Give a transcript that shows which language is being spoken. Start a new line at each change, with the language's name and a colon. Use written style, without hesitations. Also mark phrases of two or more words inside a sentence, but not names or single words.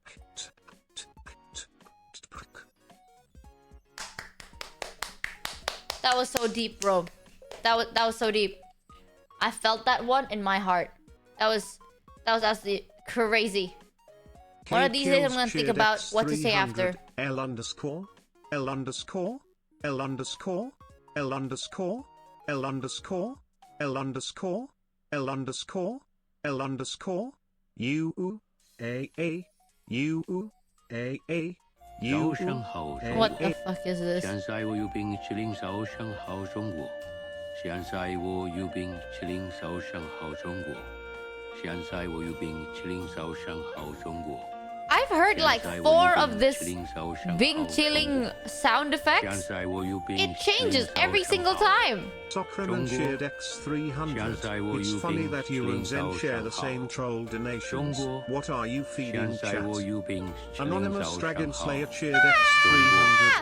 English: That was so deep, bro. That was so deep. I felt that one in my heart. That was absolutely crazy. One of these days I'm gonna think about what to say after. L underscore L underscore L underscore L underscore L underscore L underscore L underscore L underscore U A U A U. What the fuck is this?
Chinese: 现在我有病，70早上好中国。现在我有病，70早上好中国。现在我有病，70早上好中国。
English: I've heard like 4 of this Bing chilling sound effects. It changes every single time. Soccerman shared X300. It's funny that you and Zen share the same troll donations. What are you feeding, chat? Anonymous Dragon Slayer cheered X300.